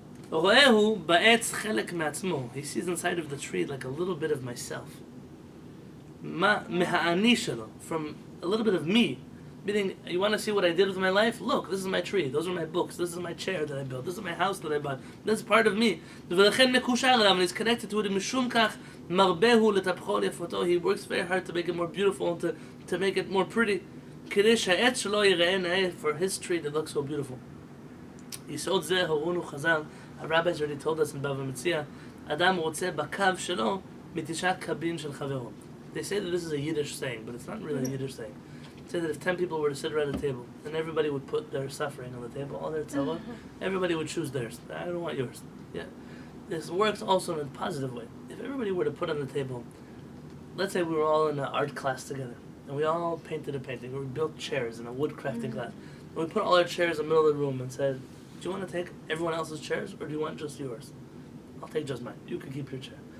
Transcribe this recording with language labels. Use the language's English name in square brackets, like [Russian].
[Hebrew] רואה בעץ חלק מעצמו. [English] He sees inside of the tree like a little bit of myself. [Hebrew] מהאני שלו, [English] from a little bit of me. Meaning, you want to see what I did with my life? Look, this is my tree, those are my books, this is my chair that I built, this is my house that I bought, this is part of me. [Hebrew] ולכן מקושר אליו, [English] and he's connected to it, [Hebrew] משום כך מרבהו לטפחו ליפותו. [English] He works very hard to make it more beautiful, and to make it more pretty. [Hebrew] כדי שהעץ שלו ייראה נאה, [English] for his tree to look so beautiful. [Hebrew] יסוד זה הורונו חז"ל, [English] our rabbis already told us in Bava Metzia, [Hebrew] אדם רוצה בקו שלו מתשעה קבין של חברו. [English] They say that this is a Yiddish saying, but it's not really a Yiddish saying. They say that if 10 people were to sit around a table, and everybody would put their suffering on the table, all their tzavot, everybody would choose theirs. I don't want yours. Yeah. This works also in a positive way. If everybody were to put on the table, let's say we were all in an art class together, and we all painted a painting, or we built chairs in a wood crafting class, and we put all our chairs in the middle of the room and said, do you want to take everyone else's chairs, or do you want just yours? I'll take just mine. You can keep your chair.